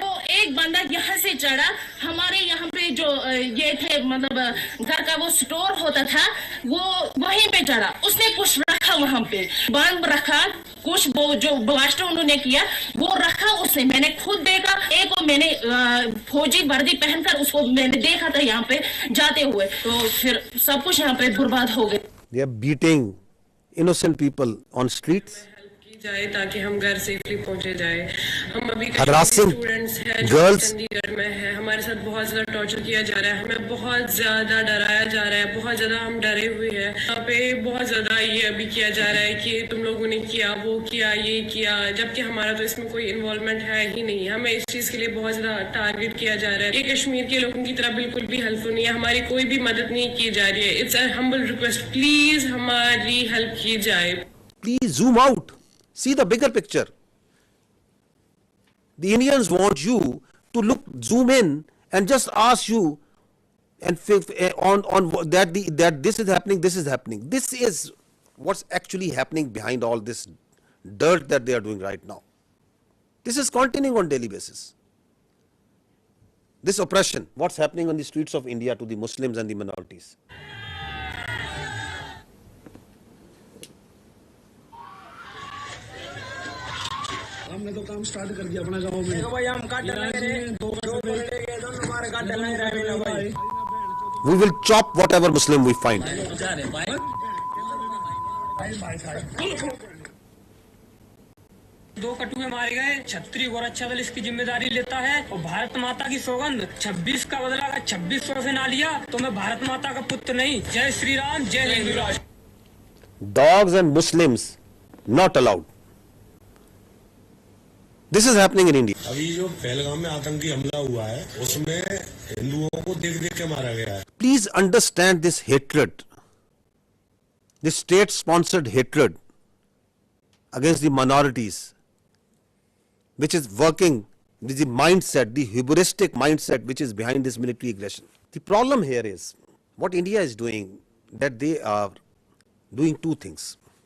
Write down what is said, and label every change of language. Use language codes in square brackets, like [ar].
[hi] तो एक बंदा यहाँ से चढ़ा, हमारे यहाँ पे जो ये थे मतलब घर का वो स्टोर होता था, वो वहीं पे चढ़ा, उसने कुछ रखा वहाँ पे, बम रखा, कुछ वो जो ब्लास्ट उन्होंने किया वो रखा उसने, मैंने खुद देखा। एक को मैंने फौजी वर्दी पहनकर उसको मैंने देखा था यहाँ पे जाते हुए, तो फिर सब कुछ यहाँ पे बर्बाद हो गए। [en] They are beating innocent people on streets. [hi] जाए ताकि हम घर सेफली पहुंचे जाए। हम अभी स्टूडेंट्स हैं जो चंडीगढ़ में है, हमारे साथ बहुत ज्यादा टॉर्चर किया जा रहा है, हमें बहुत ज्यादा डराया जा रहा है, बहुत ज्यादा हम डरे हुए हैं। यहाँ पे बहुत ज्यादा ये अभी किया जा रहा है कि तुम लोगों ने किया, वो किया, ये किया, जबकि हमारा तो इसमें कोई इन्वॉल्वमेंट है ही नहीं। हमें इस चीज के लिए बहुत ज्यादा टारगेट किया जा रहा है। ये कश्मीर के लोगों की तरह बिल्कुल भी हेल्पफुल नहीं है, हमारी कोई भी मदद नहीं की जा रही है। [en] it's a humble request, please [hi] हमारी हेल्प की जाए। [en] Please zoom out. See the bigger picture. The Indians want you to zoom in and just ask you and on that this is happening, this is happening. This is what's actually happening behind all this dirt that they are doing right now. This is continuing on daily basis. This oppression, what's happening on the streets of India to the Muslims and the minorities. [hi] हमने तो काम start कर दिया अपना गांव में। भाई हम काट लेंगे, दो हमारे काट लेंगे भाई। [en] We will chop whatever Muslim we find. [hi] दो कटुए मारे गए, छत्री गोरक्षा दल इसकी जिम्मेदारी लेता है और भारत माता की सौगंध 26 का बदला अगर 2600 से ना लिया तो मैं भारत माता का पुत्र नहीं। जय श्री राम, जय हिंदू राष्ट्र। [en] Dogs and Muslims not allowed. This is happening in India. [hi] अभी जो पहलगाम में आतंकी हमला हुआ है उसमें हिंदुओं को देख के मारा गया है। [en] Please understand this hatred, this state-sponsored hatred against the minorities which is working, the mindset, the hubristic mindset which is behind this military aggression. The problem here is what India is doing, that they are doing two things.